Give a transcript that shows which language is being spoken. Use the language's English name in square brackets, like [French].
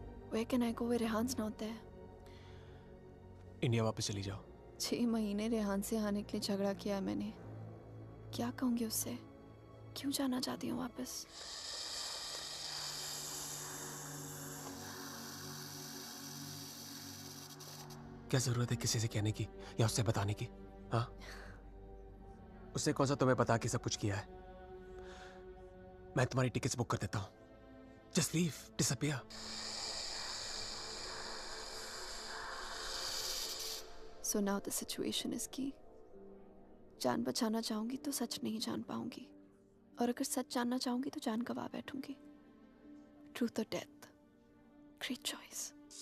[English] Where can I go where Rehan's not there? [Hindi] India वापस चली जाओ। 6 महीने रेहान से आने के लिए झगड़ा किया है मैंने। क्या कहूँगी उससे? क्यों जाना चाहती हूँ वापस? क्या जरूरत है किसी से कहने की या उससे बताने की? हाँ, उससे कौन सा तुम्हें बता के सब कुछ किया है? मैं तुम्हारी टिकट्स बुक कर देता हूँ। [English] Just leave, disappear. So now the situation is key. [Hindi] जान बचाना चाहूंगी तो सच नहीं जान पाऊंगी, और अगर सच जानना चाहूंगी तो जान गवा बैठूंगी। [English] Truth or death? Great choice.